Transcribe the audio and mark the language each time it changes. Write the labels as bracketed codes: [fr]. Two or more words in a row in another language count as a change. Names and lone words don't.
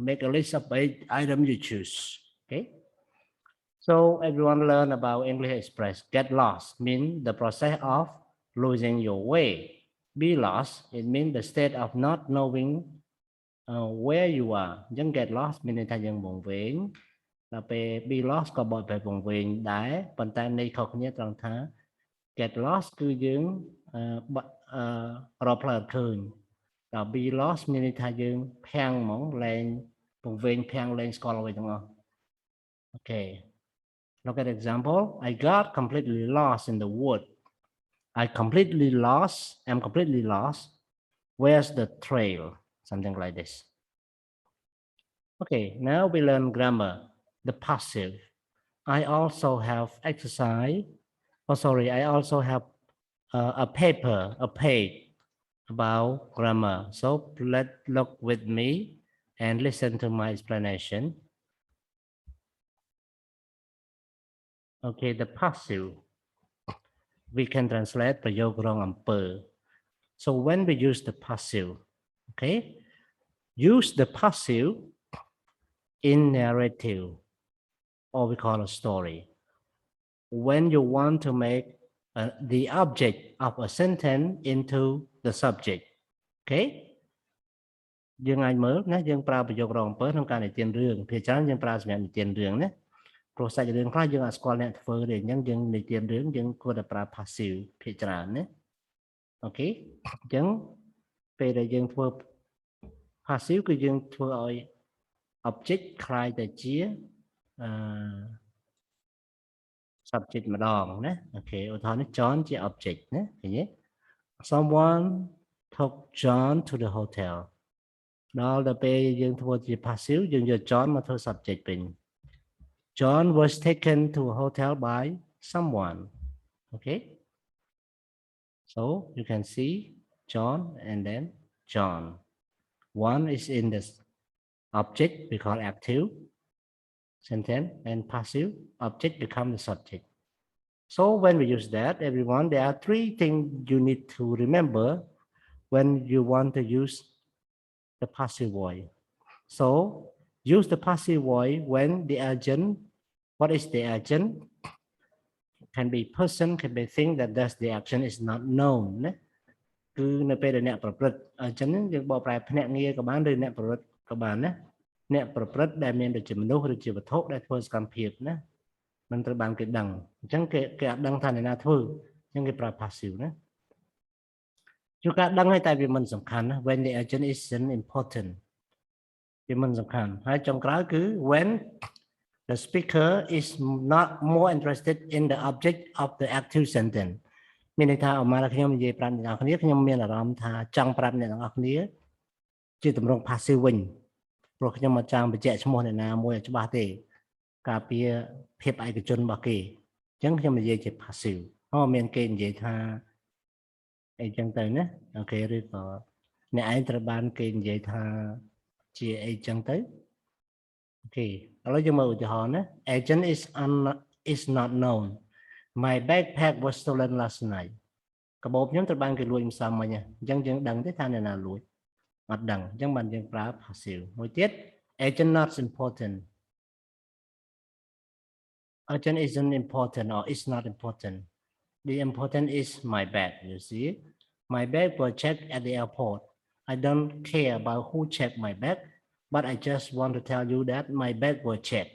[en] Make a list of 8 items you choose. Okay. So everyone learn about English Express. Get lost means the process of losing your way. Be lost, it means the state of not knowing where you are. [km] អញ្ចឹង [en] get lost [km] មានន័យថាយើងវង្វេង ដល់ពេល [en] be lost [km] ក៏បកប្រែវង្វេងដែរប៉ុន្តែន័យខុសគ្នាត្រង់ថា [en] get lost [km] គឺយើងរកផ្លូវអត់ឃើញ ដល់ [en] be lost [km] មានន័យថាយើងភាំងហ្មងលែងវង្វេងភាំងលែងស្គាល់អ្វីទាំងអស់ Okay. [en] Look at example. I got completely lost in the wood. I'm completely lost. Where's the trail? Something like this. Okay, now we learn grammar. The passive. I also have exercise. I also have a page about grammar. So let's look with me and listen to my explanation. Okay, the passive. We can translate [km] ប្រយោគរងអំពើ [en] So when we use the passive, okay, use the passive in narrative, or we call a story. When you want to make the object of a sentence into the subject, okay? [km] យើងអាចមើលណាយើងប្រើប្រយោគរងអំពើក្នុងការនិទានរឿងភាគច្រើនយើងប្រើសម្រាប់និទានរឿងណា ព្រោះសាច់រឿងខ្លះយើងអត់ស្គាល់អ្នកធ្វើទេអញ្ចឹងយើងនិទានរឿងយើងគួរតែប្រើ passive ភាគច្រើនណាអូខេអញ្ចឹងពេលដែលយើងធ្វើ passive គឺយើងធ្វើឲ្យ object คล้ายទៅជា subject ម្ដងណាអូខេឧទាហរណ៍នេះ John ជា object ណាឃើញទេ [en] Someone took John to the hotel [km] ដល់ពេលយើងធ្វើជា passive យើងយក John មកធ្វើ subject វិញ [en] John was taken to a hotel by someone. Okay. So you can see John and then John. One is in the object, we call active sentence, and passive object become the subject. So when we use that, everyone, there are 3 things you need to remember when you want to use the passive voice. So use the passive voice when the agent. What is the agent? Can be person, can be thing that does the action is not known. [km] គឺនៅពេលដែលអ្នកប្រព្រឹត្តអញ្ចឹងយើងបកប្រែភ្នាក់ងារក៏បានឬអ្នកប្រព្រឹត្តក៏បានណាអ្នកប្រព្រឹត្តដែលមានដូចជាមនុស្សឬជាវត្ថុដែលធ្វើសកម្មភាពណាមិនត្រូវបានគេ ដឹងអញ្ចឹងគេអត់ដឹងថាអ្នកណាធ្វើអញ្ចឹងគេប្រើ passive ណាជួនកាលដឹងហើយតែវាមិនសំខាន់ណា [en] when the agent isn't important [km] វាមិនសំខាន់ហើយ ចុងក្រោយគឺ [en] when the speaker is not more interested in the object of the active sentence [km] មានន័យថាអមរខ្ញុំនិយាយ ប្រាប់អ្នកនរគ្នាខ្ញុំមានអារម្មណ៍ថាចង់ប្រាប់អ្នកនរគ្នាជាទម្រង់ passive វិញព្រោះខ្ញុំមកចង់បញ្ជាក់ឈ្មោះអ្នកណាមួយឲ្យច្បាស់ទេការពារភាពឯកជនរបស់គេអញ្ចឹងខ្ញុំនិយាយជា passive មានគេនិយាយថាអីចឹងទៅណាអូខេឬក៏អ្នកឯងត្រូវបានគេនិយាយថាជាអីចឹងទៅOkay, ឥឡូវយើងមើលឧទាហរណ៍ណា [en] Agent is not known. My backpack was stolen last night. [km] កាបូបខ្ញុំត្រូវបានគេលួចម្សិលមិញអញ្ចឹងយើងដឹងទេថាអ្នកណាលួចអត់ដឹងអញ្ចឹងបានយើងប្រើ passive មួយទៀត [en] Agent not important. Agent isn't important or is not important. The important is my bag, you see. My bag was checked at the airport. I don't care about who checked my bag. But I just want to tell you that my bag was checked.